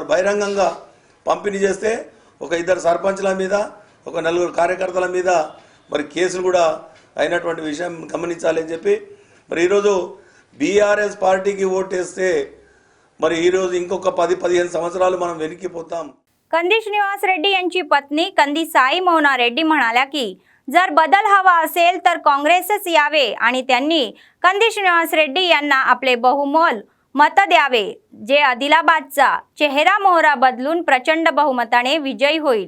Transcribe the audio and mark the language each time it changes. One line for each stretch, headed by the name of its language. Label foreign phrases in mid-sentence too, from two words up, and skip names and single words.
Telugu: బహిరంగంగా పంపిణీ చేస్తే ఒక 2 సర్పంచ్ల మీద, ఒక 4 కార్యకర్తల మీద మరి కేసులు కూడా అయినటువంటి విషయం గమనించాలని చెప్పి మరి ఈరోజు బీఆర్ఎస్ పార్టీకి ఓటేస్తే మరి ఈరోజు ఇంకొక 10-15 సంవత్సరాలు మనం వెనక్కిపోతాం।
Marathi: कंदी श्रीनिवास रेड्डी यांची पत्नी कंदी साई मोना रेड्डी म्हणाल्या की जर बदल हवा असेल तर काँग्रेसच यावे आणि त्यांनी कंदी श्रीनिवास रेड्डी यांना आपले बहुमोल मत द्यावे, जे आदिलाबादचा चेहरा मोहरा बदलून प्रचंड बहुमताने विजयी होईल।